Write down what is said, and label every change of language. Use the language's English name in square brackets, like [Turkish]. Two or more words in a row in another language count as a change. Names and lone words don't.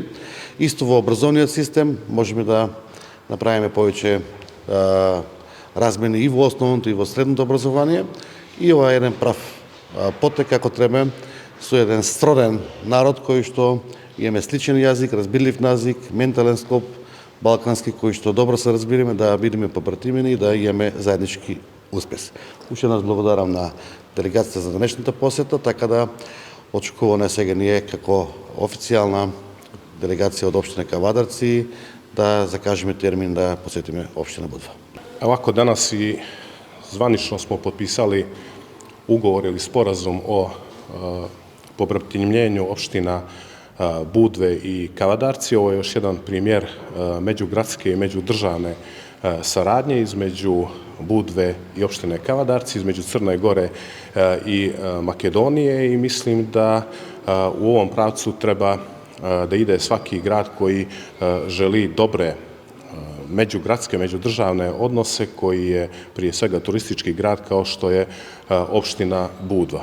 [Macedonian] Исто во образовниот систем можеме да направиме повеќе размени и во основното и во средното образование, и ова е еден прав потек како треба со еден сроден народ кој што имаме сличен јазик, разбирлив јазик, ментален склоп балкански кој што добро се разбириме, да бидеме побратимени и да имаме заеднички успес. Уште еднаш благодарам на делегацијата за денешната посета, така да очекуваме сега ние како официјална делегација од општина Кавадарци да закажеме термин да посетиме општина Будва. [Serbian] Ovako danas i zvanično smo potpisali ugovor ili sporazum o pobratimljenju opština Budve i Kavadarci. Ovo je još jedan primjer međugradske i međudržavne saradnje između Budve i opštine Kavadarci, između Crne Gore i Makedonije, i mislim da u ovom pravcu treba da ide svaki grad koji želi dobre međugradske, međudržavne odnose, koji je prije svega turistički grad kao što je opština Budva.